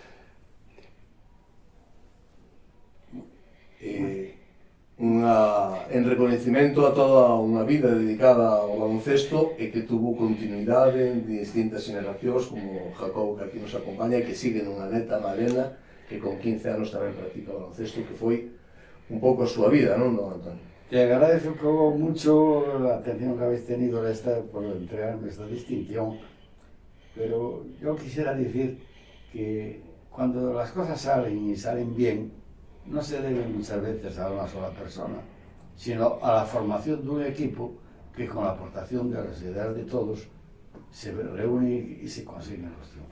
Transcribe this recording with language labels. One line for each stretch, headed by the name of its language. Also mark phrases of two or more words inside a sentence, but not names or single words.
Galician: en reconhecimento a toda unha vida dedicada ao baloncesto e que tuvo continuidade en distintas generacións, como Jacobo, que aquí nos acompaña, e que sigue nunha neta, Malena, que con 15 anos tamén practica baloncesto, que foi un pouco a súa vida, non, don Antonio?
Spanish: Te agradezco mucho la atención que habéis tenido por entregarme esta distinción, pero yo quisiera decir que cuando las cosas salen y salen bien, no se deben muchas veces a una sola persona, sino a la formación de un equipo que con la aportación de las ideas de todos se reúne y se consiguen los triunfos.